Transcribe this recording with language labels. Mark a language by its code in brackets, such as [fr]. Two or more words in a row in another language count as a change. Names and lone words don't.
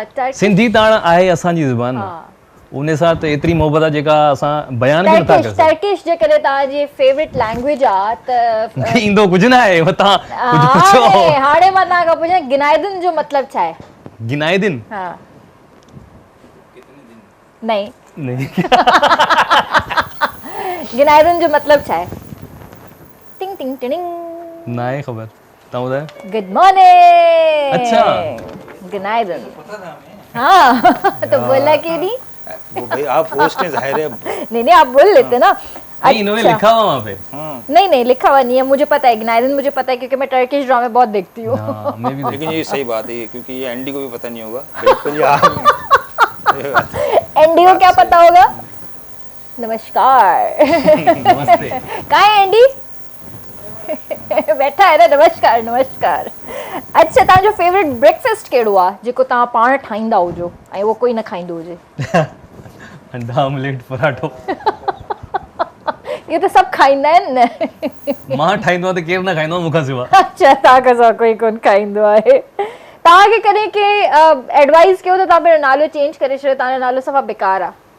[sd] सिंधी त हाणे आहे असांजी ज़ुबान उन सां त एतिरी मोहबत आहे जेका असां बयान बि नथा करे टर्किश जे करे तव्हांजी [en] favourite language [sd] आहे त ईंदो कुझु न आहे तव्हां कुझु पुछो हाणे मां तव्हां खां पुछां गिनाइदिन जो मतिलबु छा आहे गिनाइदिन [hi] हा नहीं नहीं [sd] गिनाइदिन जो मतिलबु छा आहे टिंग टिंग टिंग ना आहे ख़बर तव्हां ॿुधायो [en] good morning [hi] अच्छा गिनाइदिन हाँ तो बोला क्यों नहीं वो भाई आप होस्ट हैं जाहिर है नहीं आप बोल लेते ना नहीं इन्होंने लिखा हुआ वहाँ पे नहीं लिखा हुआ नहीं है मुझे पता है गिनाइदिन मुझे पता है क्योंकि मैं टर्किश ड्रामे बहुत देखती हूँ मैं भी लेकिन ये सही बात है क्योंकि ये एंडी को भी पता नहीं होगा बिल्कुल यार एंडी को क्या पता होगा नमस्कार नमस्ते कहाँ है एंडी बैठा है ना नमस्कार नमस्कार अच्छा [sd] तव्हांजो [en] favourite breakfast [sd] कहिड़ो आहे जेको तव्हां पाण ठाहींदा हुजो ऐं उहो कोई न खाईंदो हुजे अंडा ऑमलेट पराठो इहो त सभु खाईंदा आहिनि न मां ठाहींदो आहियां त केरु न खाईंदो आहे मूंखां सवाइ अच्छा तव्हां खां कोई कोन खाईंदो आहे तव्हांखे कॾहिं कंहिं एडवाइस कयो त तव्हां पंहिंजो नालो चेंज करे छॾियो तव्हांजो नालो सफ़ा बेकार आहे